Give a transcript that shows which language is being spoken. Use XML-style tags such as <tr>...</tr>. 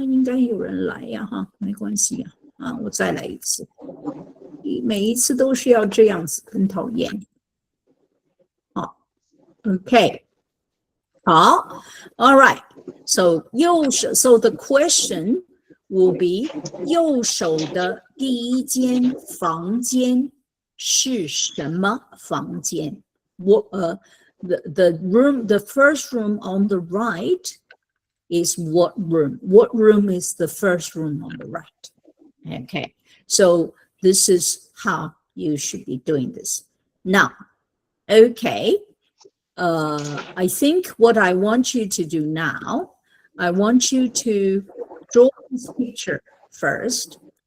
<zh>应该有人来呀，哈，没关系啊，我再来一次。每一次都是要这样子，很讨厌。好 ，OK， 好 ，All right. So 右手 ，</zh> <en>so the question will be</en> <zh>右手的第一间房间是什么房间？</zh> <en>the room, the first room on the right is what room? What room is the first room on the right? Okay, so this is how you should be doing this. Now, okay, I think what I want you to do now, I want you to draw this picture first.</en>